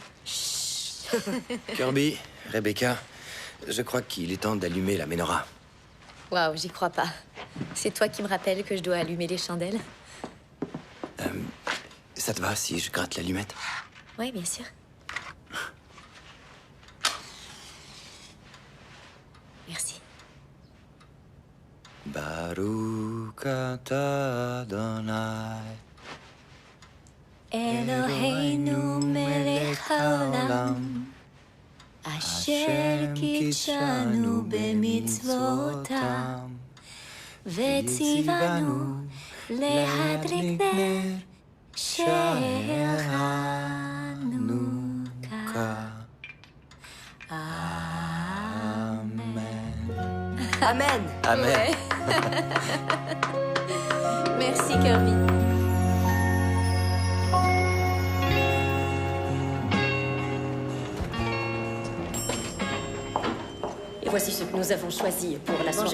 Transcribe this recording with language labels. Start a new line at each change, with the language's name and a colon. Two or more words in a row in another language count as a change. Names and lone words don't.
French: Kirby, Rebecca, je crois qu'il est temps d'allumer la menorah. Waouh, j'y crois pas. C'est toi qui me rappelle que je dois allumer les chandelles? Ça te va si je gratte l'allumette? Oui, bien sûr. Merci.
Hebrew: ברוך אתה אדוני אלוהינו מלך העולם אשר קדשנו במצוותיו וציונו להדליק נר של חנוכה.
French: Amen. Amen. Ouais. Merci, Kirby. Et voici ce que nous avons choisi pour la soirée.